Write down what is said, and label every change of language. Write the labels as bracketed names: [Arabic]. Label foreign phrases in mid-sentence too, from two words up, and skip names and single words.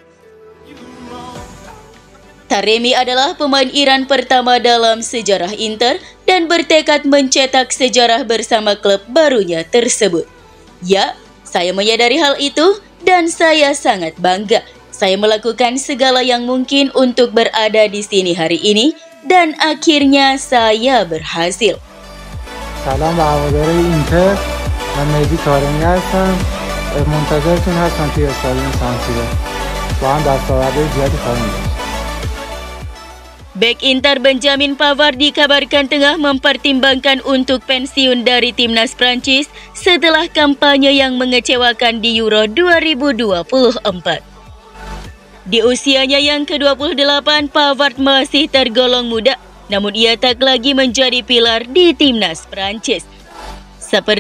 [Indonesian] Taremi adalah pemain Iran pertama dalam sejarah Inter dan bertekad mencetak sejarah bersama klub barunya tersebut. Ya, saya menyadari hal itu dan saya sangat bangga. Saya melakukan segala yang mungkin untuk berada di sini hari ini dan akhirnya saya berhasil. [Persian] سلام به هواداره اینتر، من مهدی طارمی هستم. منتظرتون هستم توی استادیوم سانسیرو. با هم دستاوردهای زیادی خواهیم داشت. [Indonesian] Bek Inter Benjamin Pavard dikabarkan tengah mempertimbangkan untuk pensiun dari timnas Prancis setelah kampanye yang mengecewakan di Euro 2024. Di usianya yang ke-28, Pavard masih tergolong muda, namun ia tak lagi menjadi pilar di timnas Prancis.